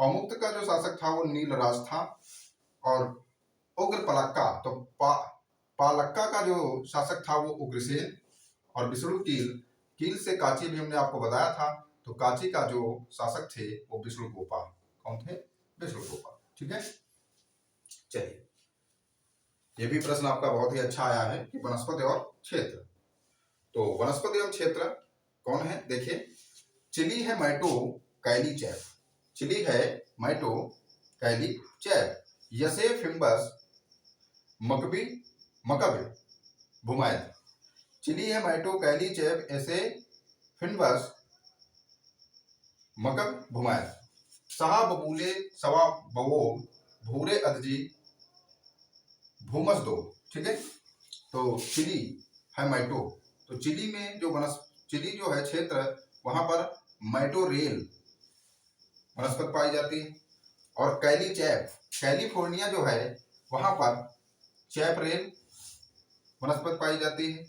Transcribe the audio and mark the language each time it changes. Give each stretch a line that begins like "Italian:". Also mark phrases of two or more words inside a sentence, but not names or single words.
Hindi: औमुक्त का जो शासक था वो नीलराज था, और उग्रपलक्का तो पालक्का का जो शासक था वो उग्रसेन, और विष्णुकील, कील से काची भी हमने आपको बताया था, तो काची का जो शासक थे वो विष्णुगोपा। कौन थे? विष्णुगोपा। ठीक है, चलिए ये भी प्रश्न आपका बहुत ही अच्छा आया है कि वनस्पति और क्षेत्र। तो वनस्पति एवं क्षेत्र कौन है? देखिए, चिली है मैटो कैली चैप, चिली है मैटो कैली चैप, यसे फिम्बस मकबी मकब भूमायत। चिली है मैटो कैली चैप ऐसे फिन्बस मकब भूमायत। सहा बबूले सवा बवो भूरे अदजी भूमस दो। ठीक है, तो चिली है मैटो, तो चिली में जो चिली जो है क्षेत्र, वहां पर मैटोरेल वनस्पति पाई जाती है, और कैली चैप, कैलिफोर्निया जो है वहां पर चैपरेल वनस्पति पाई जाती है।